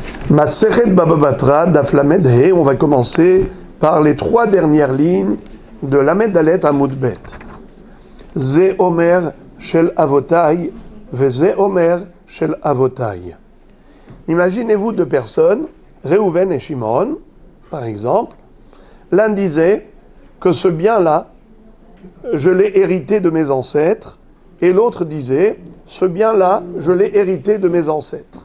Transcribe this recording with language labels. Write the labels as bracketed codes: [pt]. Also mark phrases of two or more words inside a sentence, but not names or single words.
[fr] Masechet Baba Batra, Daf Lamed He, on va commencer par les trois dernières lignes de Lamed Dalet Amud Bet. [he] זה אומר של אבותי, וזה אומר של אבותי. [fr] Imaginez-vous deux personnes, Réhouven et Shimon, par exemple. L'un disait que ce bien-là, je l'ai hérité de mes ancêtres, et l'autre disait, ce bien-là, je l'ai hérité de mes ancêtres.